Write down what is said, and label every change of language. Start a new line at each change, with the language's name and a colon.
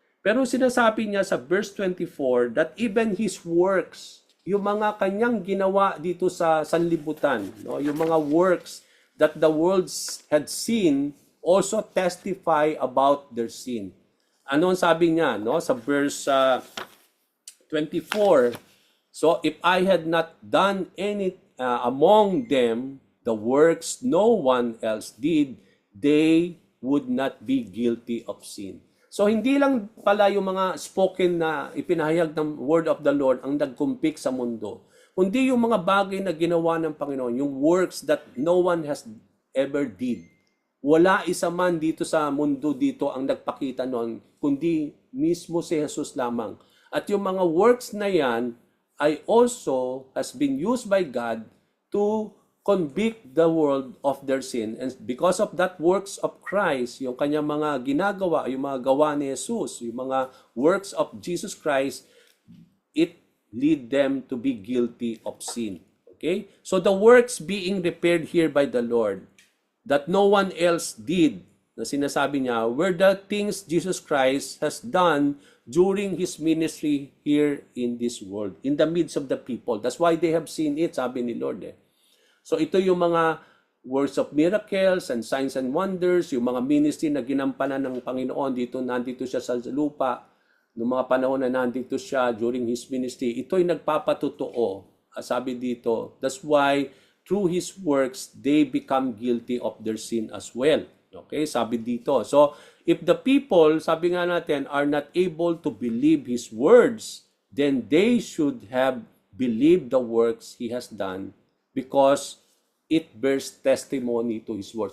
Filipino: Pero sinasabi niya sa
English: verse 24 that even His works,
Filipino: yung mga kanyang ginawa dito sa sanlibutan,
English: no, yung mga works that the world had seen, also testify about their sin.
Filipino: Ano ang sabi niya, no, sa verse 24?
English: So, if I had not done any among them the works no one else did, they would not be guilty of sin.
Filipino: So, hindi lang pala yung mga spoken na ipinahayag ng word of the Lord ang nagkumpik sa mundo, kundi yung mga bagay na ginawa ng Panginoon, yung
English: works that no one has ever did.
Filipino: Wala isa man dito sa mundo dito ang nagpakita noon, kundi mismo si Jesus lamang. At yung mga
English: works
Filipino: na yan ay
English: also has been used by God to convict the world of their sin. And because of that works of Christ,
Filipino: yung kanyang mga ginagawa, yung mga gawa ni Jesus,
English: yung mga works of Jesus Christ, it lead them to be guilty of sin. Okay? So the works being prepared here by the Lord that no one else did,
Filipino: na sinasabi niya,
English: were the things Jesus Christ has done during His ministry here in this world, in the midst of the people. That's why they have seen it,
Filipino: sabi ni Lord. So ito yung mga
English: works of miracles and signs and wonders,
Filipino: yung mga ministry na ginampanan ng Panginoon nandito siya sa lupa, noong mga panahon na nandito siya
English: during His ministry.
Filipino: Ito'y nagpapatotoo. Sabi dito,
English: that's why through His works, they become guilty of their sin as well. Okay,
Filipino: sabi dito.
English: So, if the people,
Filipino: sabi nga natin,
English: are not able to believe His words, then they should have believed the works He has done because it bears testimony to His words.